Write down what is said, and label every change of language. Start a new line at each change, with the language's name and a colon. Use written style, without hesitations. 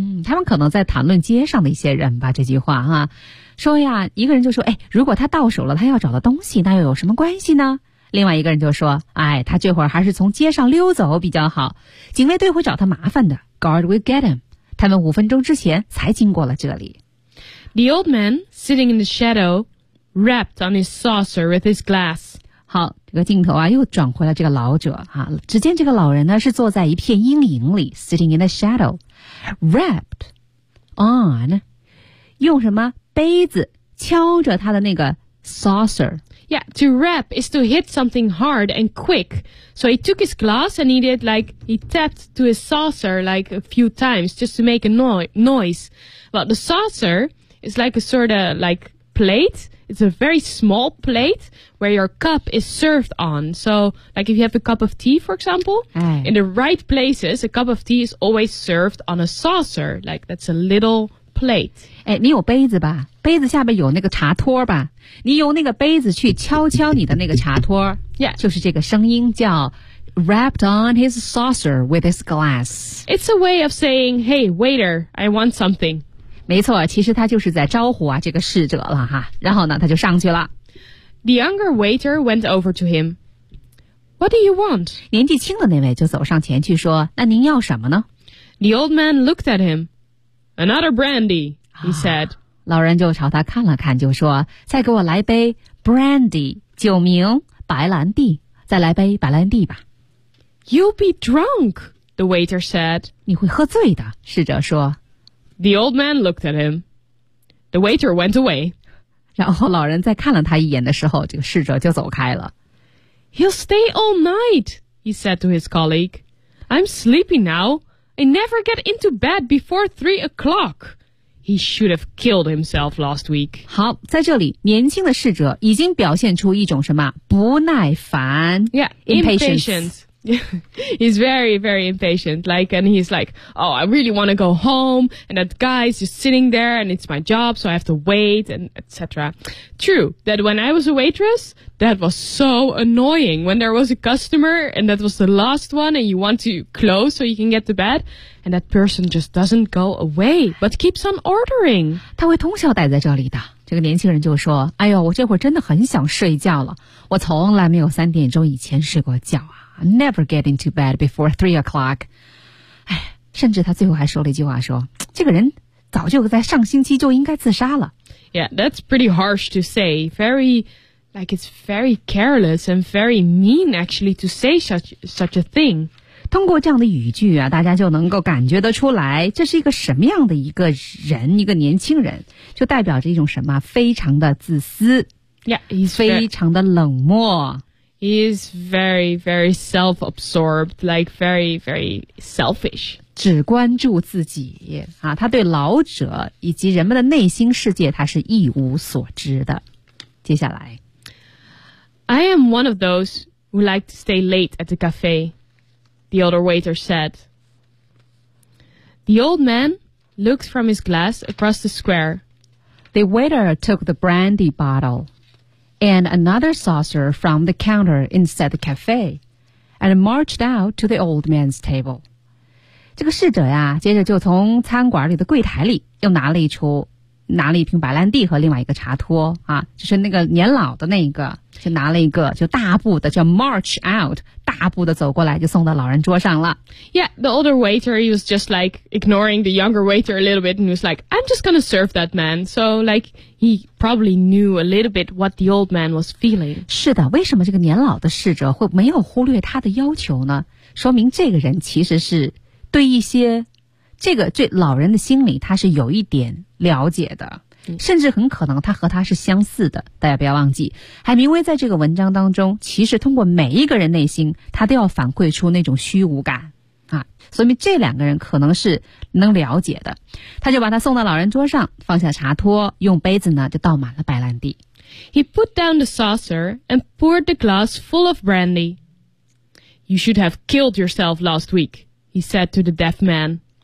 Chinese: 他们可能在谈论街上的一些人吧，这句话哈。说呀，一个人就说，哎，如果他到手了他要找的东西，那又有什么关系呢？另外一个人就说，哎，他这会儿还是从街上溜走比较好，警卫队会找他麻烦的。
English: Guard will get him.
Chinese: 他们五分钟之前才经过了这里。
English: The old man sitting in the shadow rapped on his saucer with his glass.
Chinese: 好，这个镜头啊又转回了这个老者啊，只见这个老人呢是坐在一片阴影里，
English: sitting in the shadow, rapped on,
Chinese: 用什么杯子敲着他的那个 saucer.
English: Yeah, to rap is to hit something hard and quick. So he took his glass and he tapped to his saucer like a few times just to make a noise. Well, the saucer is like a sort of like plate. It's a very small plate where your cup is served on. So like if you have a cup of tea, for example, in the right places, a cup of tea is always served on a saucer. Like that's a little... plate.
Chinese: 哎，你有杯子吧？杯子下面有那个茶托吧？你用那个杯子去敲敲你的那个茶托。
English: Yeah.
Chinese: 就是这个声音叫
English: rapped on his saucer with his glass. It's a way of saying, hey, waiter, I want something.
Chinese: 没错，其实他就是在招呼啊这个侍者了哈。然后呢，他就上去了。
English: The younger waiter went over to him. What do you want?
Chinese: 年纪轻的那位就走上前去说，那您要什么呢？
English: The old man looked at him. Another brandy, he said.
Chinese: 老人就朝他看了看，就说：“再给我来杯 brandy, 酒名白兰地，再来杯白兰地吧。”
English: You'll be drunk, the waiter said.
Chinese: 你会喝醉的，侍者说。
English: The old man looked at him. The waiter went away.
Chinese: 然后老人再看了他一眼的时候，这个侍者就走开了。
English: He'll stay all night, he said to his colleague. I'm sleepy now. I never get into bed before 3 o'clock. He should have killed himself last week.
Chinese: 好，在这里，年轻的侍者已经表现出一种什么不耐烦
English: ？Yeah, impatient. He's very, very impatient. Like, and he's like, oh, I really want to go home, and that guy's just sitting there, and it's my job, so I have to wait, and etc. True that when I was a waitress, that was so annoying. When there was a customer, and that was the last one, and you want to close so you can get to bed, and that person just doesn't go away, but keeps on ordering.
Chinese: 他会通宵待在这里的。这个年轻人就说，哎呦，我这会儿真的很想睡觉了。我从来没有三点钟以前睡过觉啊。
English: Never get into bed before 3 o'clock.
Chinese: 哎，甚至他最后还说了一句话，说这个人早就在上星期就应该自杀了。
English: Yeah, that's pretty harsh to say. Very, like it's very careless and very mean actually to say such a thing.
Chinese: 通过这样的语句啊，大家就能够感觉得出来，这是一个什么样的一个人，一个年轻人，就代表着一种什么，非常的自私。
English: Yeah, he's
Chinese: 非常的冷漠。
English: He is very, very self-absorbed, like very, very selfish.
Chinese: 只关注自己啊，他对老者以及人们的内心世界，他是一无所知的。接下来
English: ，I am one of those who like to stay late at the cafe. The older waiter said. The old man looked from his glass across the square. The waiter took the brandy bottle. And another saucer from the counter inside the cafe, and marched out to the old man's table.
Chinese: 这个侍者呀，接着就从餐馆里的柜台里又拿了一瓶白兰地和另外一个茶托啊，就是那个年老的那个，就拿了一个，就大步的就
English: march out，
Chinese: 大步的走过来，就送到老人桌上了。
English: Yeah, the older waiter he was just like ignoring the younger waiter a little bit, and he was like, "I'm just gonna serve that man." So like he probably knew a little bit what the old man was feeling.
Chinese: 是的，为什么这个年老的侍者会没有忽略他的要求呢？说明这个人其实是对一些。这个对老人的心理他是有一点了解的，甚至很可能他和他是相似的。大家不要忘记，海明威在这个文章当中其实通过每一个人内心他都要反馈出那种虚无感啊，所以这两个人可能是能了解的。他就把他送到老人桌上，放下茶托，用杯子呢就倒满了白兰地。
English: He put down the saucer and poured the glass full of brandy. You should have killed yourself last week, he said to the deaf man.